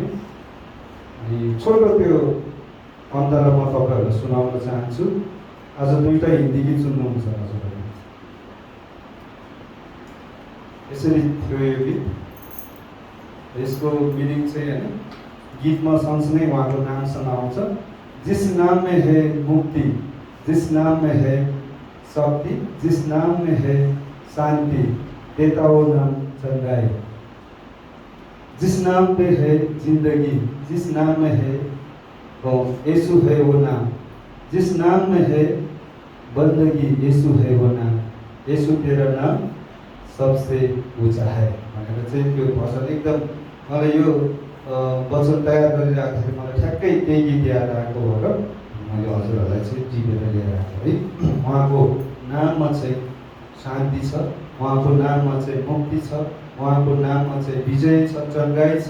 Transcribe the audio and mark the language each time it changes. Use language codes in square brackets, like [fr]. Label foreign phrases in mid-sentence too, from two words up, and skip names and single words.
[ne] अनि छोटो त्यो अन्तरा म तपाईँहरूलाई सुनाउन चाहन्छु। आज दुईवटा हिन्दी गीत सुन्नुहुन्छ हजुरहरूले। यसरी थियो यो गीत। यसको मिनिङ चाहिँ होइन, गीतमा सँगसँगै उहाँको नामसँग आउँछ। [hi] जिस नाम में है मुक्ति, जिस नाम में है शक्ति, जिस नाम में है शांति, देता वो नाम चंगाई। जिस नाम पे है जिंदगी, जिस नाम में है वो यीशु है वो नाम, जिस नाम में है बंदगी, यीशु है वो नाम, यीशु तेरा नाम सबसे ऊंचा है [ne] भनेर चाहिँ त्यो भजन एकदम मलाई यो वचन तयार गरिराख्दाखेरि मलाई ठ्याक्कै त्यही गीत याद आएको भएर मैले हजुरहरूलाई चाहिँ जिपेर लिएर आएको है। उहाँको नाममा चाहिँ शान्ति छ, उहाँको नाममा चाहिँ मुक्ति छ, उहाँको नाममा चाहिँ विजय छ, चङ्गाई छ।